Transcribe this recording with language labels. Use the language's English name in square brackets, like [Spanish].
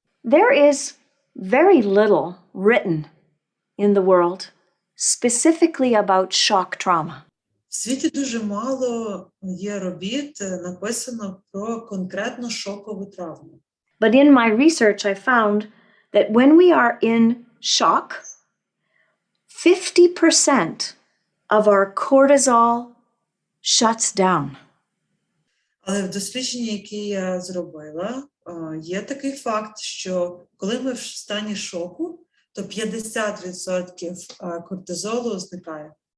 [English] There is very little written in the world specifically about shock trauma. [Ukrainian] В світі дуже мало є робіт, написано про конкретну шокову травму. [English] But in my research, I found that when we are in shock, 50% of our cortisol shuts down. [Ukrainian] Але в дослідженні, які я зробила, є такий факт, що коли ми в стані шоку, то 50% кортизолу зникає.